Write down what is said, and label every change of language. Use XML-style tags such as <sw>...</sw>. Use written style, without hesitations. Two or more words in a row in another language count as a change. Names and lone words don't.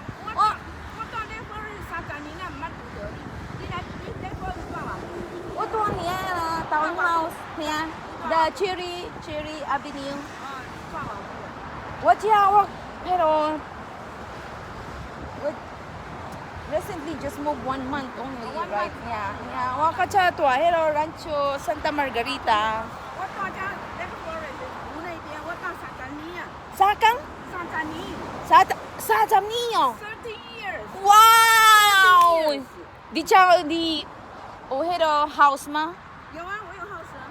<nan>我住遐啦，townhouse 遐 ，the Cherry Avenue。我迄落，我</nan> <en>recently just moved 1 month only, right? Yeah.</en> <nan>我较早住迄落 Rancho Santa Margarita。我住遮那个 Forest 湖那边，我住30年啊。三工 30年。 30年哦。</nan> <en>30 years。</en> <nan>哇！你有迄个 house 吗？有啊，我有 house 啊。</nan>